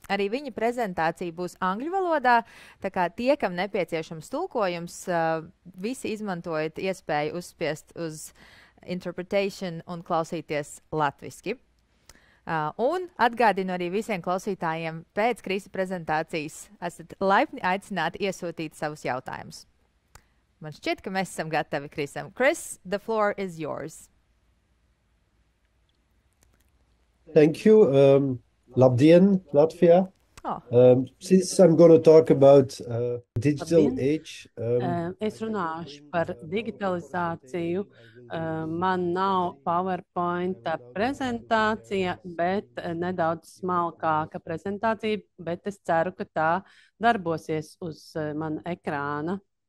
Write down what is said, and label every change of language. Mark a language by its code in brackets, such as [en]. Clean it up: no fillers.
[lv] Arī viņa prezentācija būs angļu valodā, tā kā tie, kam nepieciešams tulkojums, visi izmantojot iespēju uzspiest uz interpretation un klausīties latviski. Un atgādinu arī visiem klausītājiem pēc Krisa prezentācijas esat laipni aicināti iesūtīt savus jautājumus. Man šķiet, ka mēs esam gatavi Krisam. [en] Chris, the floor is yours. Thank you. [lv] Labdien, [en] Latvia. Since I'm going to talk about digital age. [lv] Es runāšu par digitalizāciju. Man nav PowerPoint prezentācija, bet nedaudz smalkāka prezentācija, bet es ceru, ka tā darbosies uz mana ekrāna.